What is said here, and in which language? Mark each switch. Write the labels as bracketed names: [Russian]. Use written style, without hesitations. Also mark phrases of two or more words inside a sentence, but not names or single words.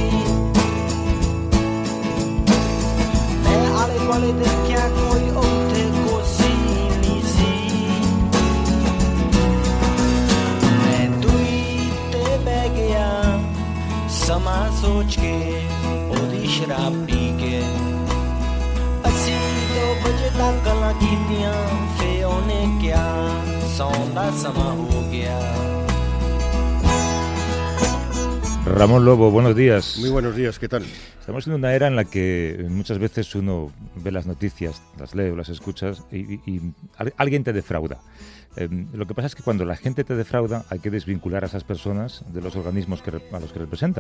[Punjabi] ਮੈਂ ਆਲੇ ਦੁਆਲੇ ਦੇਖਿਆ ਕੋਈ ਉੱਥੇ ਕੋਸੀ ਨਹੀਂ ਸੀ ਮੈਂ ਦੂਈ ਤੇ ਬਹਿ ਗਿਆ ਸਮਾਂ ਸੋਚ ਕੇ ਉਹਦੀ ਸ਼ਰਾਬ ਪੀ ਕੇ ਅਸੀਂ 2 ਵਜੇ ਤੱਕ ਗੱਲਾਂ ਕੀਤੀਆਂ ਫੇ ਉਹਨੇ ਕਿਹਾ ਸੌਣ ਦਾ ਸਮਾਂ ਹੋ ਗਿਆ [Spanish] Ramón Lobo, buenos días. Muy buenos días, ¿qué tal? Estamos en una era en la que muchas veces uno ve las noticias, las lee o las escuchas y alguien te defrauda. Lo que pasa es que cuando la gente te defrauda hay que desvincular a esas personas de los organismos a los que representan.